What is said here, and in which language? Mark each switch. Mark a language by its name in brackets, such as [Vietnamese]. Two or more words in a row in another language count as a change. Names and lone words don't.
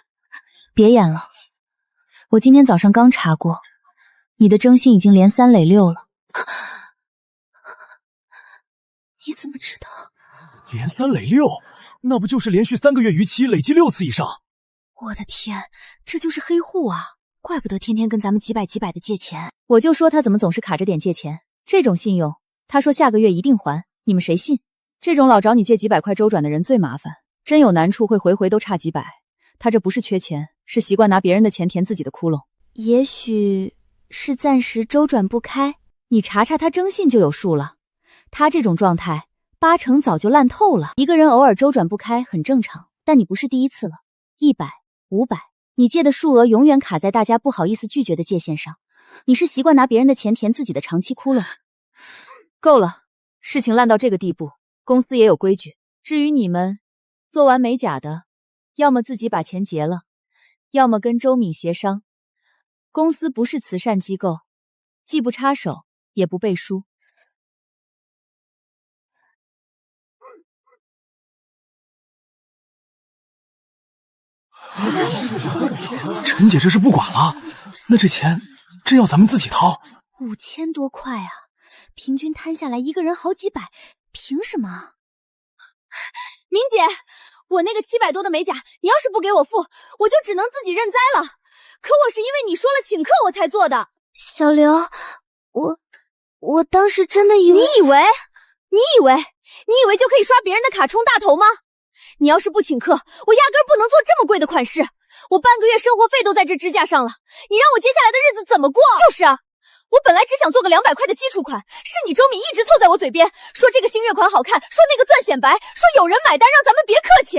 [Chinese] 別演了，我今天早上剛查過，你的徵信已經連3累6了。你怎麼知道？連3累6？那不就是連續3個月逾期累計6次以上？我的天，這就是黑戶啊！怪不得天天跟咱們幾百的借錢。我就說他怎麼總是卡着點借錢，這種信用，他說下個月一定還，你們誰信？這種老找你借幾百塊周轉的人最麻煩，真有難處會回回都差幾百。他這不是缺錢，是習慣拿別人的錢填自己的窟窿。也許是暫時周轉不開。你查查他征信就有數了。他這種狀態，8成早就爛透了。一個人偶爾周轉不開很正常，但你不是第一次了。100、500，你借的數額永遠卡在大家不好意思拒絕的界限上。你是習慣拿別人的錢填自己的長期窟窿。夠了，事情爛到這個地步，公司也有規矩。至於你們，做完美甲的，要麼自己把錢結了，要麼跟周敏協商。公司不是慈善機構，既不插手，也不背書。陈姐这是不管了，那这钱真要咱們自己掏？5000多塊啊，平均攤下來一個人好幾百，憑什麼？明姐，我那個700多的美甲，你要是不給我付，我就只能自己認栽了。可我是因為你說了請客我才做的。小劉，我當時真的以為…… 你以為就可以刷別人的卡充大頭嗎？你要是不請客，我壓根兒不能做這麼貴的款式。我半個月生活費都在這支架上了，你讓我接下來的日子怎麼過？就是啊，我本來只想做個200塊的基礎款，是你周敏一直湊在我嘴邊，說這個星月款好看，說那個鑽顯白，說有人買單，讓咱們別客氣。